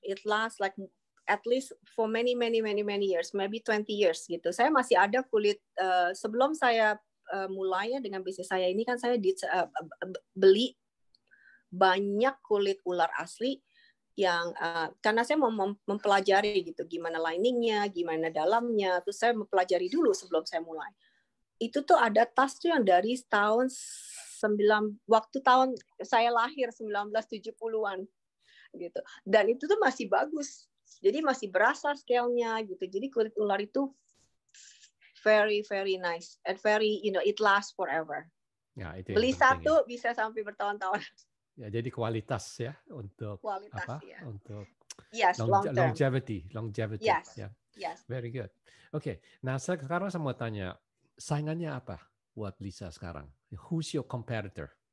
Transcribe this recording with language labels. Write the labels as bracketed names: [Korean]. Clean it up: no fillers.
[English] It lasts like at least for many years, maybe 20 years [Indonesian] gitu. Saya masih ada kulit sebelum saya mulainya dengan bisnis saya ini kan saya beli banyak kulit ular asli yang karena saya mau mempelajari gitu gimana liningnya, gimana dalamnya, terus saya mempelajari dulu sebelum saya mulai. Itu tuh ada tas tuh yang dari tahun waktu tahun saya lahir 1970-an gitu. Dan itu tuh masih bagus. Jadi masih berasa scale-nya gitu. Jadi kulit ular itu [English] very nice and very it lasts forever. [Indonesian] Ya, itu beli satu ya. Bisa sampai bertahun-tahun. Ya, jadi kualitas ya untuk kualitas, apa? Ya. Untuk [English] yes, longevity. Yes. [Indonesian] Ya. [English] Yes. Very good. [Indonesian] Oke, nah sekarang saya mau tanya, saingannya apa buat Lisa sekarang? [English] Who's your competitor?